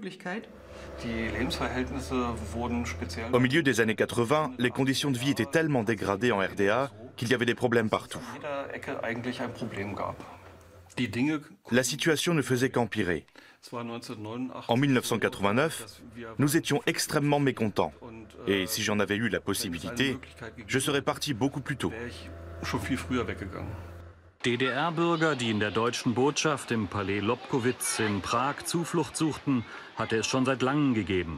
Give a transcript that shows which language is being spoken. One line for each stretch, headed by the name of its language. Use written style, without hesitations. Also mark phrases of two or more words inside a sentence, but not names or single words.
French: Au milieu des années 80, les conditions de vie étaient tellement dégradées en RDA qu'il y avait des problèmes partout. La situation ne faisait qu'empirer. En 1989, nous étions extrêmement mécontents. Et si j'en avais eu la possibilité, je serais parti beaucoup plus tôt.
German: DDR-Bürger, die in der deutschen Botschaft im Palais Lobkowitz in Prag Zuflucht suchten, hatte es schon seit langem gegeben.